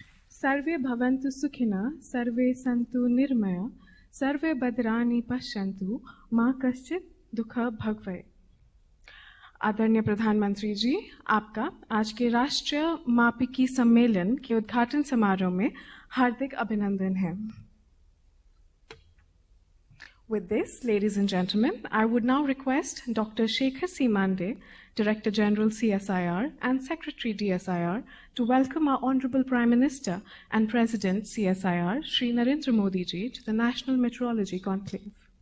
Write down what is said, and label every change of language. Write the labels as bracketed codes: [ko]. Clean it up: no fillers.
[sa] सर्वे भवन्तु सुखिनः, सर्वे सन्तु निर्मया, सर्वे भद्राणि पश्यन्तु, मा कश्चित् दुःख भवेत्। [hi] आदरणीय प्रधानमंत्री जी, आपका आज के राष्ट्रीय मापिकी सम्मेलन के उद्घाटन समारोह में हार्दिक अभिनंदन है। [en] With this, ladies and gentlemen, I would now request Dr. Shekhar C. Mande, Director General CSIR and Secretary DSIR, to welcome our Honorable Prime Minister and President CSIR, Shri Narendra Modi ji, to the National Meteorology Conclave.